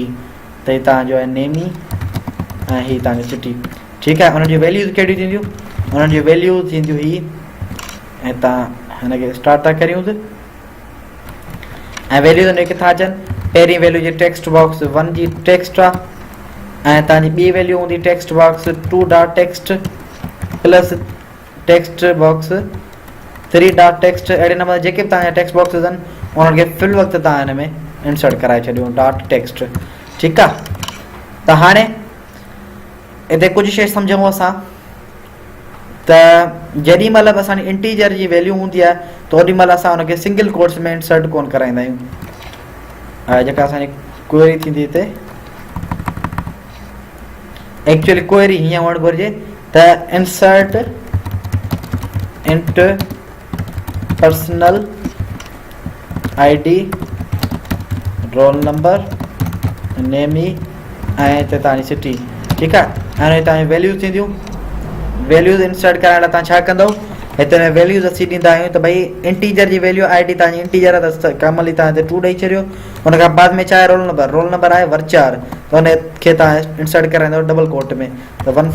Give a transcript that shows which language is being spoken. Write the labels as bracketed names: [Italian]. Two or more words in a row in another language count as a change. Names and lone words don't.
[Sindhi] त हीअ तव्हांजो आहे नेमी ऐं हीअ तव्हांजी सिटी। ठीकु आहे। हुनजी वैल्यूज़ कहिड़ियूं थींदियूं, हुननि जी वैल्यूज़ थींदियूं हीअ, ऐं तव्हां हिनखे स्टार्ट था करियूंसि ऐं वैल्यूज़ हुनजी किथां अचनि। पहिरीं वैल्यू जी [English] text box 1 [Sindhi] जी टेक्स्ट आहे ऐं तव्हांजी ॿी वैल्यू हूंदी [English] text box 2 dot text plus text box 3 dot text. [Sindhi] अहिड़े नमूने जेके बि तव्हांजा [English] text boxes [Sindhi] आहिनि उन्हनि खे फिल वक़्तु तव्हां हिन में इंसर्ट कराए छॾियो [English] dot text. [Sindhi] ठीकु आहे। त हाणे हिते कुझु शइ सम्झूं असां त जेॾी महिल बि असांजी इंटीजर जी वैल्यू हूंदी आहे त ओॾी महिल असां हुनखे [English] single quotes [Sindhi] में इंसर्ट कोन कराईंदा आहियूं। जेका असांजी क्वेरी थींदी हिते [English] actually query [Sindhi] हीअं हुअणु घुरिजे त [English] insert int personal ID roll number name [Sindhi] ऐं हिते तव्हांजी सिटी ठीकु आहे। हाणे तव्हांजी वैल्यूज़ थींदियूं वैल्यूज़ इंसर्ट करण लाइ तव्हां छा कंदव हिते में वैल्यूज़ असीं ॾींदा आहियूं त भई इंटीजर जी वैल्यू ID तव्हांजी इंटीजर आहे त कामली तव्हां हिते 2 ॾेई छॾियो हुन खां बाद में छा आहे [English] roll number [Sindhi] आहे वर्चार त हुनखे तव्हां इंसर्ट कराईंदव [English] double quote [Sindhi] में त